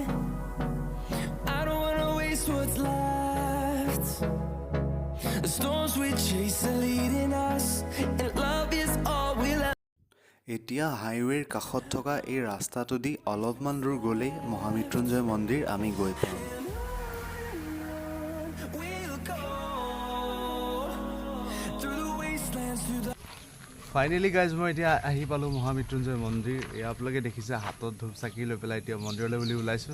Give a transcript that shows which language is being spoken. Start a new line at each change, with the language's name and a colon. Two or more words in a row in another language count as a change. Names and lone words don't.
English: I don't wanna waste what's left. The storms we chase are leading us, and love is all we'll have.
Assamese: এতিয়া হাইৱেৰ কাষত থকা এই ৰাস্তাটো দি অলপমান দূৰ গ'লেই মহামৃত্যুঞ্জয় মন্দিৰ আমি গৈ পাম।
English: We'll go through the wastelands, through the finally guys
Assamese: মই এতিয়া আহি পালোঁ মহামৃত্যুঞ্জয় মন্দিৰ। এয়া আপোনালোকে দেখিছে হাতত ধূপ চাকি লৈ পেলাই এতিয়া মন্দিৰলৈ বুলি ওলাইছোঁ।